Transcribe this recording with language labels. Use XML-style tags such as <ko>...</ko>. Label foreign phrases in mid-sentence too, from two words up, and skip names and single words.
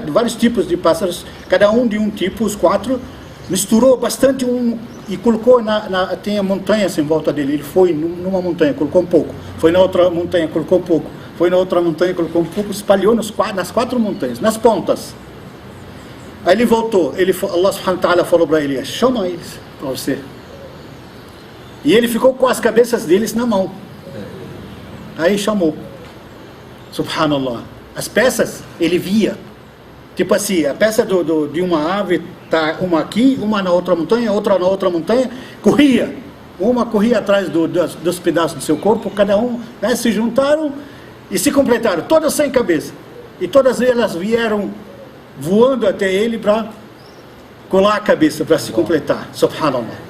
<pt>Vários tipos de pássaros, cada um de um tipo, os 4, misturou bastante e colocou tem montanhas em volta dele. Ele foi numa montanha, colocou um pouco, foi na outra montanha, colocou um pouco, foi na outra montanha, colocou um pouco, espalhou nas 4 montanhas, nas pontas. Aí ele voltou,</pt> <ar>الله سبحانه وتعالى</ar> <pt>falou para ele: chama eles para você. E ele ficou com as cabeças deles na mão. Aí chamou, subhanallah, as peças ele via, tipo assim, a peça de uma ave tá uma aqui, uma na outra montanha, outra na outra montanha, uma corria atrás dos pedaços do seu corpo, cada um, né, se juntaram e se completaram, todas sem cabeça, e todas elas vieram voando até ele para colar a cabeça, para se completar, subhanallah.</pt>